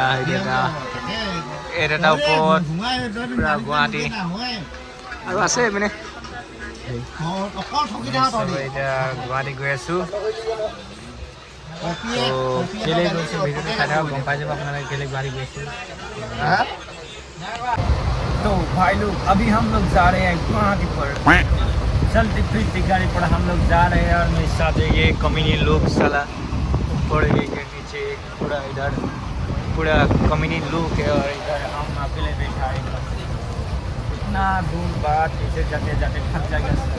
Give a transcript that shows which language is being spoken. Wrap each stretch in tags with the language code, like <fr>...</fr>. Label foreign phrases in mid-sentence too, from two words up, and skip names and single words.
<as>এটা ওপৰত পূৰা গুৱাহাটী আৰু আছে এইপিনে এতিয়া গুৱাহাটী গৈ আছোঁ কেলৈ গৈছোঁ ভিডিঅ'টো চাই থাকক গম পাই যাব আপোনালোকে কেলৈ গুৱাহাটী গৈ আছোঁ</as> <hi>तो भाई लोग अभी हम लोग जा रहे हैं गुवाहाटी पर चलती फिरती गाड़ी पर हम लोग जा रहे हैं और मेरे साथ ये कमीनी लोग साला ऊपर के नीचे पूरा इधर पूरा कमीनी लोग है और इधर हम अकेले बैठा है इतना दूर बाद पीछे जाते जाते थक जाएगा</hi>